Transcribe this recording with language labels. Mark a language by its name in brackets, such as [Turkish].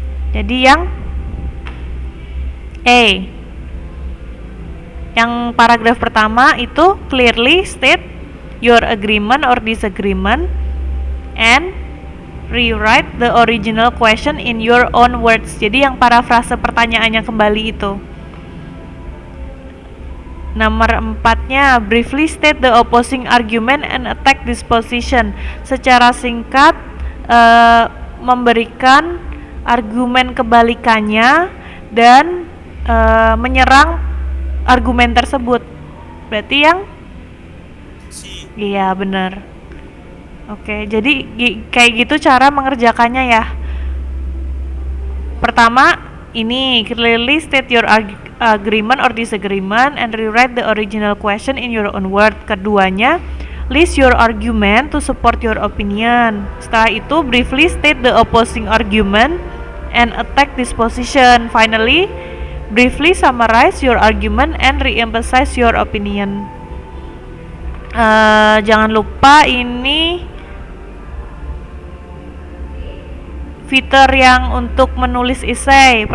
[Indonesian] Jadi yang A. Yang paragraf pertama itu [English] clearly state your agreement or disagreement and rewrite the original question in your own words. [Indonesian] Jadi yang parafrase pertanyaannya kembali itu. Nomor 4-nya [English] briefly state the opposing argument and attack this position. [Indonesian] Secara singkat memberikan argumen kebalikannya dan menyerang argumen tersebut. Berarti yang C. Iya, bener. Oke, jadi kayak gitu cara mengerjakannya ya. Pertama, ini [English] clearly state your agreement or disagreement and rewrite the original question in your own word. Keduanya, list your argument to support your opinion. [Indonesian] Setelah itu, [English] briefly state the opposing argument and attack this position. Finally, briefly summarize your argument and re-emphasize your opinion. [Indonesian] Jangan lupa ini fitur yang untuk menulis essay.